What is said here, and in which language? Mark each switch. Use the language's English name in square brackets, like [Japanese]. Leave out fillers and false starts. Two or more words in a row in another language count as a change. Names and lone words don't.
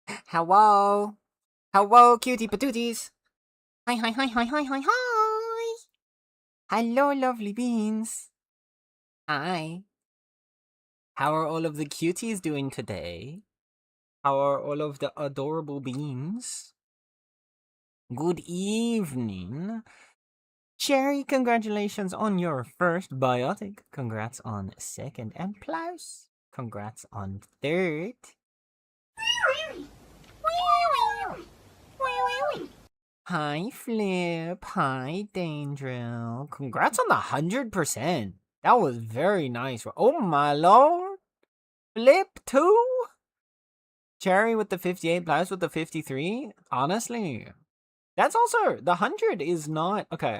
[English] Hello? Hello, cutie patooties! Hi, hi, hi, hi, hi, hi, hi! Hello, lovely beans! Hi. How are all of the cuties doing today? How are all of the adorable beans? Good evening. Cherry, congratulations on your first biotic. Congrats on second. And Plaus, congrats on third. Hi, Flip. Hi, Danger. Congrats on the 100%. That was very nice. Oh my lord. Flip too? Cherry with the 58, Blouse with the 53. Honestly, that's also the 100 is not okay.